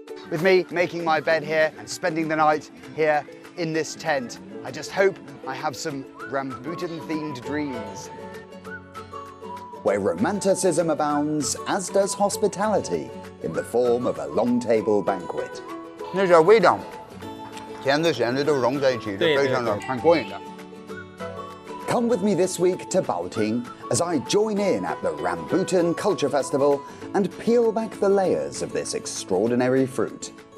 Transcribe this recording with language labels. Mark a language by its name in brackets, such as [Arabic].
[English] With me making my bed here and spending the night here in this tent, I just hope I have some rambutan-themed dreams. Where romanticism abounds, as does hospitality, in the form of a long table banquet. [Chinese] 那些味道，甜的咸的都融在一起，非常的很过瘾的。 [English] Come with me this week to Baoting as I join in at the Rambutan Culture Festival and peel back the layers of this extraordinary fruit.